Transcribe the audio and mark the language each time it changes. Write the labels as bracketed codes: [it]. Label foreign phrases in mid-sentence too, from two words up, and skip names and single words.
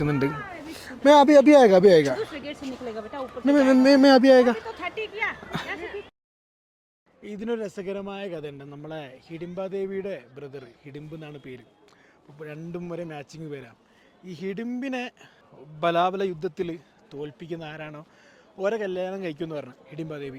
[hi] मैं अभी अभी आएगा दूसरे गेट से निकलेगा बेटा ऊपर मैं अभी आएगा तो 30 किया [ml] ഇതിനൊരു രസകരമായ കഥയുണ്ട്. നമ്മളെ ഹിഡിംബാദേവിയുടെ ബ്രദർ, ഹിഡിംബ് എന്നാണ് പേര്. രണ്ടും ഒരേ മാച്ചിങ് പേരാണ്. ഈ ഹിഡിംബിനെ ബലാബല യുദ്ധത്തിൽ തോൽപ്പിക്കുന്ന ആരാണോ ഓരോ കല്യാണം കഴിക്കുമെന്ന് പറഞ്ഞു ഹിഡിംബാദേവി.